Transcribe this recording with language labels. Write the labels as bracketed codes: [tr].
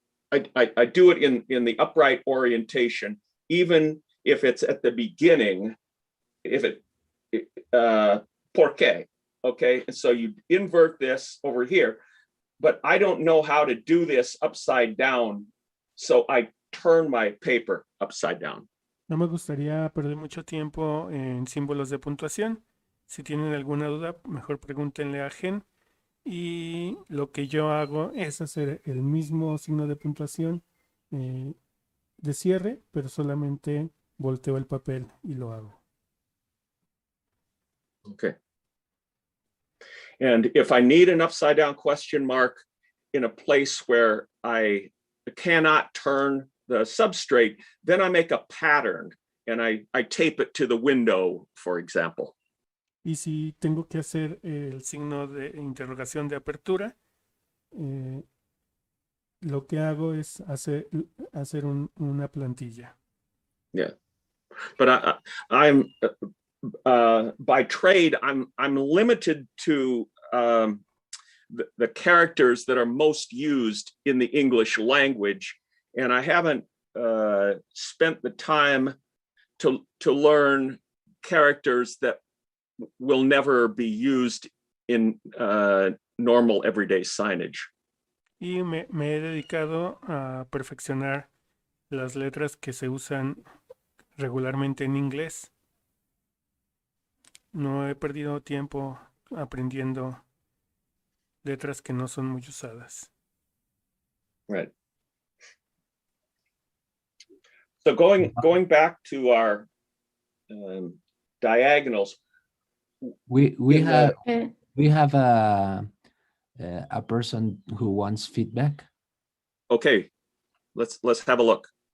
[en] I do it in the upright orientation, even if it's at the beginning, if it, [es] por qué, [en] okay? And so you invert this over here, but I don't know how to do this upside down, so I turn my paper upside down. [es] No me gustaría perder mucho tiempo en símbolos de puntuación. Si tienen alguna duda, mejor pregúntenle a Gen. Y lo que yo hago es hacer el mismo signo de puntuación de cierre, pero solamente volteo el papel y lo hago. [en] Okay. And if I need an upside down question mark in a place where I cannot turn the substrate, then I make a pattern and I tape it to the window, for example. [es] Y si tengo que hacer el signo de interrogación de apertura, lo que hago es hacer una plantilla. [en] Yeah, but I'm by trade, I'm limited to the characters that are most used in the English language, and I haven't spent the time to learn characters that will never be used in normal everyday signage. [es] Y me he dedicado a perfeccionar las letras que se usan regularmente en inglés. No he perdido tiempo aprendiendo letras que no son muy usadas. [en] Right. So going back to our diagonals, We in the- have a person who wants feedback. okay, let's have a look.